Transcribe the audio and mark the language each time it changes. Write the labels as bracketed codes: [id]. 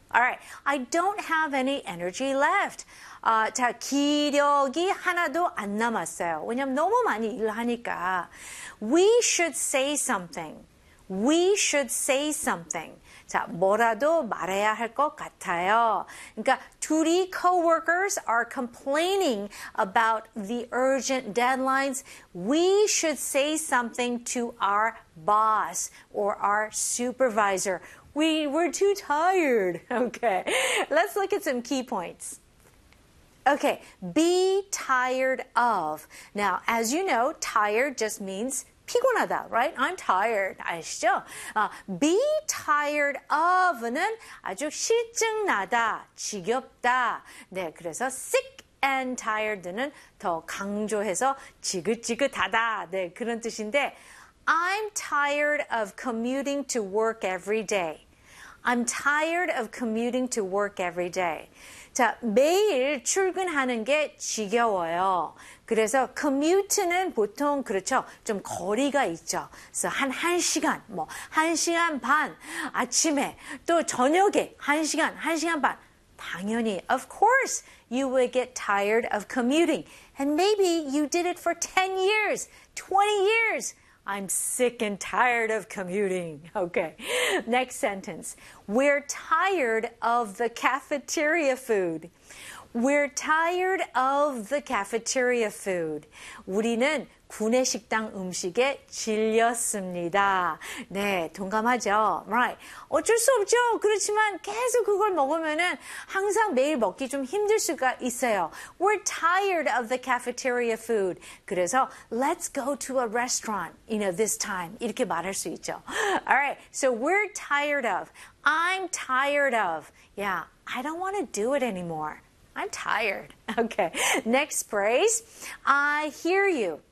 [en] Alright, I don't have any energy left. [ko] 자, 기력이 하나도 안 남았어요. 왜냐면 너무 많이 일하니까. [en] We should say something. We should say something. [ko] 자, 뭐라도 말해야 할것 같아요. 그러니까, 둘이 [en] coworkers are complaining about the urgent deadlines. We should say something to our boss or our supervisor. We're too tired. Okay. Let's look at some key points. Okay. Be tired of. Now, as you know, tired just means [ko] 피곤하다, [en] right? I'm tired. [ko] 아시죠? [en] Be tired of는 [ko] 아주 싫증나다, 지겹다. 네, 그래서 sick and tired는 더 강조해서 지긋지긋하다. 네, 그런 뜻인데, [en] I'm tired of commuting to work every day. I'm tired of commuting to work every day. [ko] 자, 매일 출근하는 게 지겨워요. 그래서 commute는 보통 그렇죠. 좀 거리가 있죠. 그래서 한 시간, 뭐, 한 시간 반, 아침에, 또 저녁에, 한 시간, 한 시간 반. 당연히, [en] of course, [ko] you will get tired of commuting. [en] And maybe you did it for 10 years, 20 years. I'm sick and tired of commuting. Okay. Next sentence. We're tired of the cafeteria food. We're tired of the cafeteria food. [ko] 우리는 구내식당 음식에 질렸습니다. 네, 동감하죠? [en] Right. [ko] 어쩔 수 없죠. 그렇지만 계속 그걸 먹으면은 항상 매일 먹기 좀 힘들 수가 있어요. [en] We're tired of the cafeteria food. 그래서 let's go to a restaurant, you know, this time. [ko] 이렇게 말할 수 있죠. [en] Alright, so we're tired of. I'm tired of. Yeah, I don't want to do it anymore. I'm tired. Okay. Next phrase. I hear you.